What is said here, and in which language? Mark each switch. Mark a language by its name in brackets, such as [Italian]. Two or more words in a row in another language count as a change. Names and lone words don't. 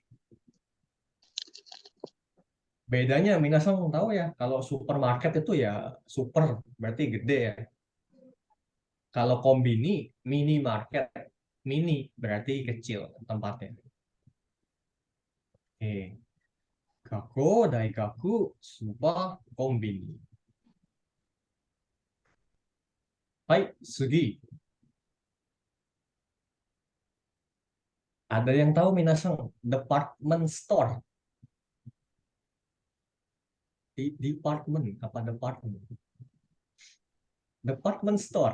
[Indonesian] Bedanya minasan tahu ya, kalau supermarket itu ya super, berarti gede ya. Kalau kombini, minimarket, mini berarti kecil tempatnya. Oke. [Japanese] 学校、大学、スーパー、コンビニ. はい、次. [Indonesian] Ada yang tahu minasan [English] department store? [Indonesian] Department apa department? [English] Department store.